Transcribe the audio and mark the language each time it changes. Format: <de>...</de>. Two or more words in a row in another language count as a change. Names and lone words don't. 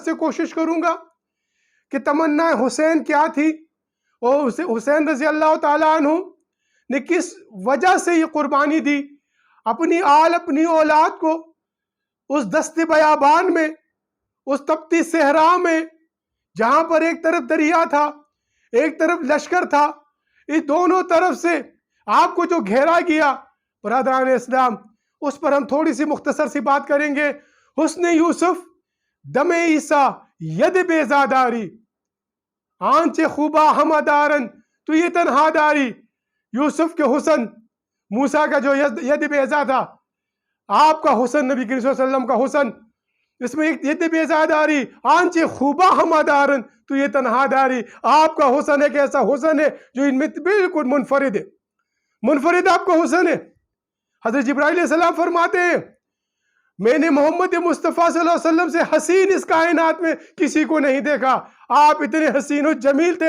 <ur>سے کوشش کروں گا کہ تمنا حسین کیا تھی، اور حسین</ur> <ar>رضی اللہ تعالیٰ عنہ</ar> <ur>نے کس وجہ سے یہ قربانی دی، اپنی آل، اپنی اولاد کو اس دست بیابان میں، اس تپتی صحرا میں، جہاں پر ایک طرف دریا تھا، ایک طرف لشکر تھا، اس دونوں طرف سے آپ کو جو گھیرا گیا۔ برادران اسلام، اس پر ہم تھوڑی سی مختصر سی بات کریں گے۔</ur> <fa>حسن یوسف دم عیسیٰ ید بیضا داری، آنچ خوبا ہمہ دارن تو یہ تنہا داری۔</fa> <ur>یوسف کے حسن، موسیٰ کا جو ید بیضا تھا، آپ کا حسن، نبی کریم</ur> <ar>صلی اللہ علیہ وسلم</ar> <ur>کا حسن، اس میں ایک</ur> <fa>ید بیضا داری، آنچ خوبا ہمہ دارن تو یہ تنہا داری۔</fa> <ur>آپ کا حسن ایک ایسا حسن ہے جو ان میں بالکل منفرد ہے، منفرد آپ کا حسن ہے۔ حضرت جبرائیل</ur> <ar>علیہ السلام</ar> <ur>فرماتے ہیں، میں نے محمد مصطفیٰ</ur> <ar>صلی اللہ علیہ وسلم</ar> <ur>سے حسین اس کائنات میں کسی کو نہیں دیکھا۔ آپ اتنے حسین و جمیل تھے۔</ur>